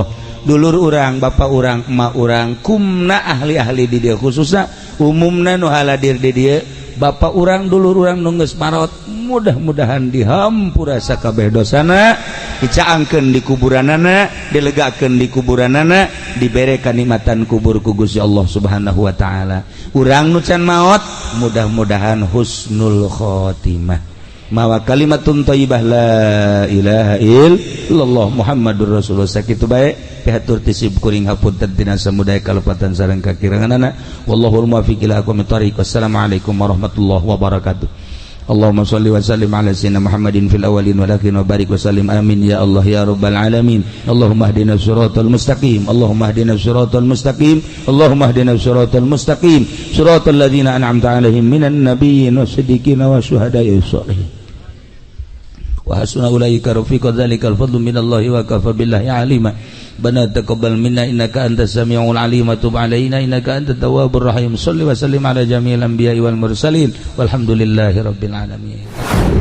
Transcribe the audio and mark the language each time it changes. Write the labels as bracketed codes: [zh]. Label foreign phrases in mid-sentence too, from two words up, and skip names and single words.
[su] Dulur urang, bapak urang, emak urang, kumna ahli-ahli di dieu khususna umumna nu haladir di dieu, bapak urang, dulur urang nu geus marot, mudah-mudahan dihampura sakabeh dosana, dicaangkeun di kuburanana, dilegakeun di kuburanana, dibere kanikmatan kubur ku Gusti Allah [ar] سبحانه وتعالى. [su] Urang nu can maot mudah-mudahan [ar] حسن الخاتمة. Mawa كلمة طيبة لا إله إلا الله محمد رسول الله. [su] Sakitu bae pihatur tisib kuring hapunten tina samudaya kalupatan sareng kakiranganana. [ar] والله الموفق إلى أقوم الطريق والسلام عليكم ورحمة الله وبركاته. اللهم صل وسلم على سيدنا محمد في الأولين والآخرين وبارك وسلم آمين يا الله يا رب العالمين. اللهم اهدنا الصراط المستقيم اللهم اهدنا الصراط المستقيم. اللهم اهدنا الصراط المستقيم. صراط الذين أنعمت عليهم من النبيين والصديقين والشهداء والصالحين. وحسن أولئك رفيقا ذلك الفضل من الله وكفى بالله عليما. ربنا تقبل منا إنك أنت السميع العليم وتب علينا إنك أنت التواب الرحيم. صل وسلم على جميع الأنبياء والمرسلين والحمد لله رب العالمين.